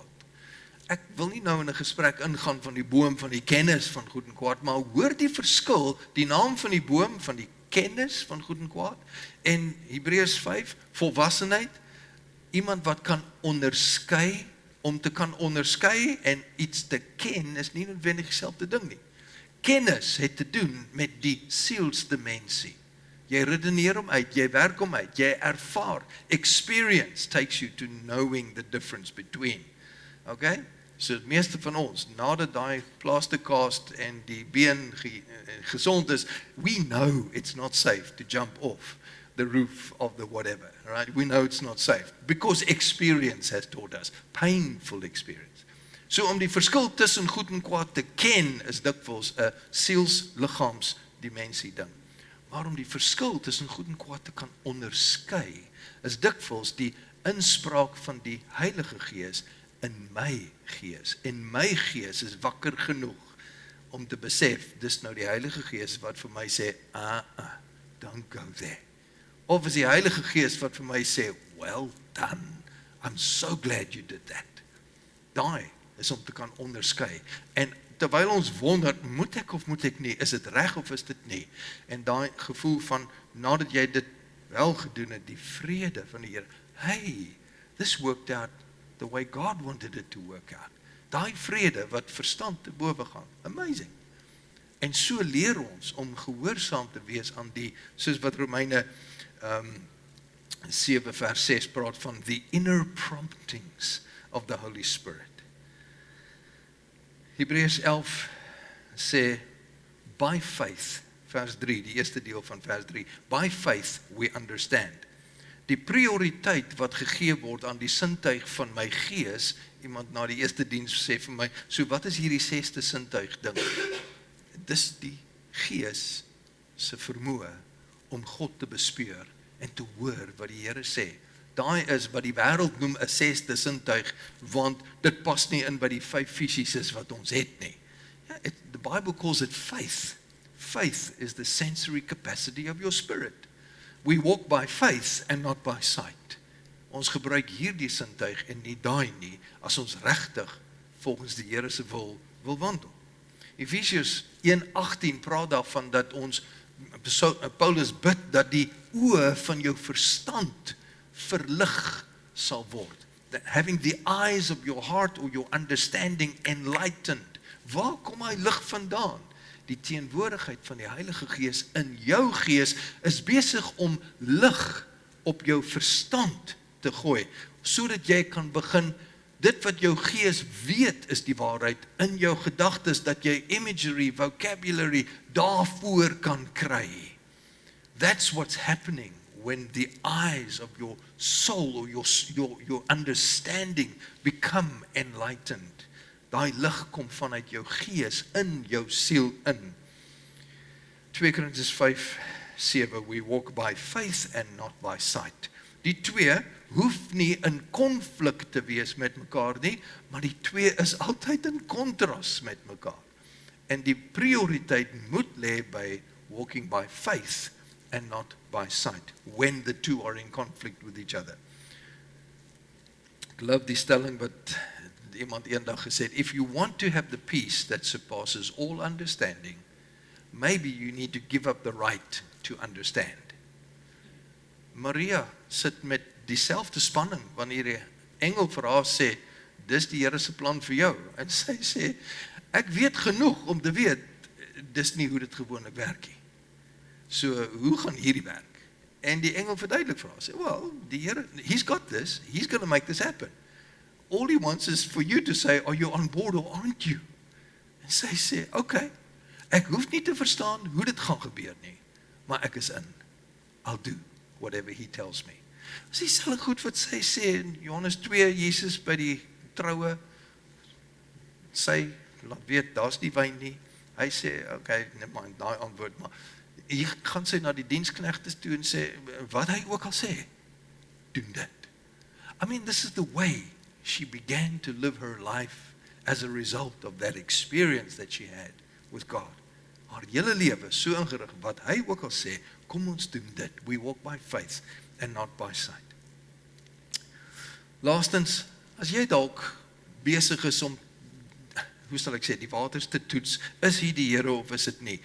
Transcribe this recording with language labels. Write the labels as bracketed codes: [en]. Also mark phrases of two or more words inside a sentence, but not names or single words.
[af] Ek wil nie nou in 'n gesprek ingaan van die boom van die kennis van goed en kwaad, maar hoor die verskil, die naam van die boom van die kennis van goed en kwaad, en Hebreërs 5, volwassenheid, iemand wat kan onderskei, om te kan onderskei en iets te ken, is nie noodwendig dieselfde ding nie. Kennis het te doen met die sielsdimensie. Jy redeneer hom uit, jy werk hom uit, jy ervaar. [en] Experience takes you to knowing the difference between. [af] Okay? So die meeste van ons, nadat die plastercast en die been gesond is, [en] we know it's not safe to jump off the roof of the whatever, right? We know it's not safe, because experience has taught us, painful experience. [af] So om die verskil tussen goed en kwaad te ken, is dikwels 'n siels-liggaams-dimensie ding. Maar om die verskil tussen goed en kwaad te kan onderskei, is dikwels die inspraak van die Heilige Gees in my gees. En my gees is wakker genoeg om te besef, dis nou die Heilige Gees wat vir my sê, [en] don't go there. [af] Of is die Heilige Gees wat vir my sê, [en] well done, I'm so glad you did that. [af] Daai is om te kan onderskei. En terwyl ons wonder, moet ek of moet ek nie, is dit reg of is dit nie? En daai gevoel van, nadat jy dit wel gedoen het, die vrede van die Here, [en] hey, this worked out the way God wanted it to work out. [af] Daai vrede wat verstand te bowe gaan, amazing. En so leer ons om gehoorsaam te wees aan die, soos wat Romeine 7 vers 6 praat van [en] the inner promptings of the Holy Spirit. [af] Hebreërs 11 sê, [en] by faith, [af] vers 3, die eerste deel van vers 3, [en] by faith we understand. [af] Die prioriteit wat gegee word aan die sintuig van my gees, iemand na die eerste diens sê vir my, so wat is hierdie 6ste sintuig ding? Dis die gees se vermoë om God te bespeur en te hoor wat die Here sê. Daai is wat die wêreld noem 'n 6ste sintuig, want dit pas nie in by die 5 fisies wat ons het nie. [en] The Bible calls it faith. Faith is the sensory capacity of your spirit. We walk by faith and not by sight. [af] Ons gebruik hierdie sintuig en nie daai nie, as ons regtig volgens die Here se wil wandel. Efesiërs 1:18 praat daarvan dat ons, Paulus bid dat die oë van jou verstand verlig sal word. [en] Having the eyes of your heart or your understanding enlightened. [af] Waar kom hy lig vandaan? Die teenwoordigheid van die Heilige Gees in jou gees is besig om lig op jou verstand te gooi, sodat jy kan begin, dit wat jou gees weet is die waarheid, in jou gedagtes, dat jy [en] imagery, vocabulary, [af] daarvoor kan kry. [en] That's what's happening when the eyes of your soul or your understanding become enlightened. [af] Daai lig kom vanuit jou gees in jou siel in. 2 Korintiërs 5:7, [en] we walk by faith and not by sight. [af] Die twee hoef nie in konflik te wees met mekaar nie, maar die twee is altyd in kontras met mekaar. En die prioriteit moet lê [en] by walking by faith and not by sight, when the two are in conflict with each other. [af] Ek love die stelling wat iemand eendag gesê het, [en] if you want to have the peace that surpasses all understanding, maybe you need to give up the right to understand. [af] Maria sit met dieselfde spanning, wanneer die engel vir haar sê, dis die Here se plan vir jou, en sy sê, ek weet genoeg om te weet, dis nie hoe dit gewoonlik werk nie. So, hoe gaan hierdie werk? En die engel verduidelik vir haar, sê, well, die Here, [en] he's got this, he's going to make this happen. All he wants is for you to say, are you on board or aren't you? [af] En sy sê, okay, ek hoef nie te verstaan hoe dit gaan gebeur nie, maar ek is in. [en] I'll do whatever he tells me. [af] Dis dieselfde goed wat sy sê in Johannes 2, Jesus by die troue, sy laat weet, daar's nie wyn nie. Hy sê, okay, [en] never mind, [af] daai antwoord, maar hier gaan sy na die diensknegtes toe en sê, wat hy ook al sê, doen dit. [en] I mean, this is the way she began to live her life as a result of that experience that she had with God. [af] Haar hele lewe so ingerig, wat hy ook al sê, kom ons doen dit. [en] We walk by faith and not by sight. [af] Laastens, as jy dalk besig is om, hoe sal ek sê, die waters te toets, is hier die Here of is dit nie?